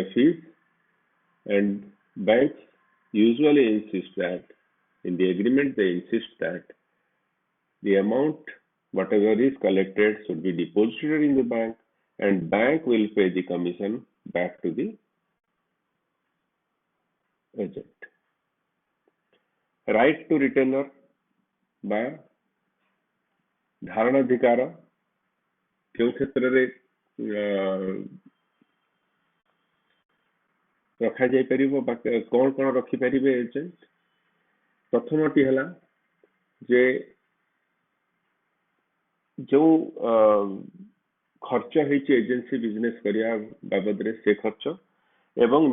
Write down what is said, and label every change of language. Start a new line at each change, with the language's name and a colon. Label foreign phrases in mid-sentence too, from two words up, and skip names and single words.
English: fees, and banks usually insist that in the agreement they insist that the amount whatever is collected should be deposited in the bank, and bank will pay the commission back to the agent. Right to retainer
Odia: ବା ଧାରଣାଧିକାର କେଉଁ କ୍ଷେତ୍ରରେ ରଖାଯାଇପାରିବ ବା କଣ କଣ ରଖିପାରିବେ ଏଜେଣ୍ଟ? ପ୍ରଥମଟି ହେଲା ଯେ ଯୋଉ ଖର୍ଚ୍ଚ ହେଇଛି
English: agency business
Odia: କରିବା ବାବଦରେ ସେ ଖର୍ଚ୍ଚ ଏବଂ